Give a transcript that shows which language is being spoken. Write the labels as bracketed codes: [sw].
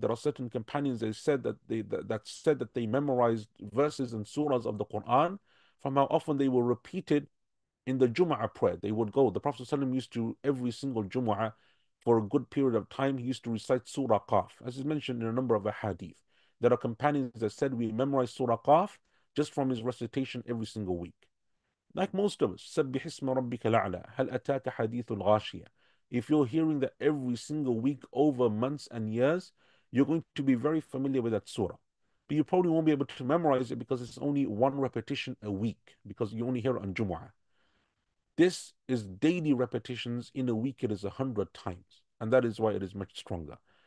[en] There are certain companions they said that that said that they memorized verses and surahs of the Quran from how often they were repeated in the Jum'ah prayer. They would go. The Prophet ﷺ used to, every single Jum'ah, for a good period of time, he used to recite Surah Qaf, as is mentioned in a number of hadith. There are companions that said we memorize Surah Qaf just from his recitation every single week. Like most of us, [ar] سبح اسم ربك الأعلى هل أتاك حديث الغاشية. [en] If you're hearing that every single week over months and years, you're going to be very familiar with that surah. but you probably won't be able to memorize it because it's only one repetition a week because you only hear it on Jumu'ah. This is daily repetitions. In a week, it is 100 times, and that is why it is much stronger.